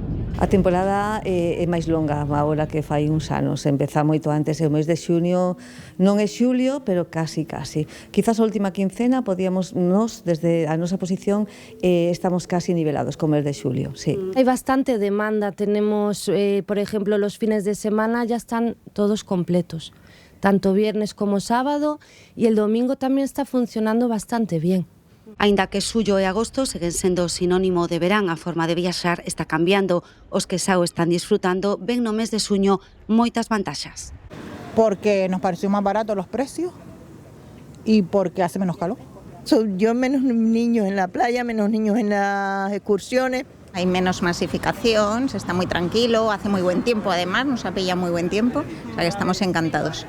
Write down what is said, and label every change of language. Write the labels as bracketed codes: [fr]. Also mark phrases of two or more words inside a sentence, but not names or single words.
[gl] A temporada é máis longa agora que fai uns anos, empeza moito antes, o mes de xuño non é xulio, pero casi. Quizás a última quincena podíamos, desde a nosa posición, estamos casi nivelados co mes de xulio, sí. Hai bastante demanda, [es] tenemos, por ejemplo, los fines de semana ya están todos completos, tanto viernes como sábado, y el domingo tamén está funcionando bastante bien. [gl] Aínda que xullo e agosto seguen sendo sinónimo de verán, a forma de viaxar está cambiando. Os que xa o están disfrutando ven no mes de xuño moitas vantaxas. [es] Porque nos pareció más barato los precios y porque hace menos calor. Yo menos niños en la playa, menos niños en las excursiones. Hay menos masificación, se está muy tranquilo, hace muy buen tiempo además, nos ha pillado muy buen tiempo, o sea que estamos encantados.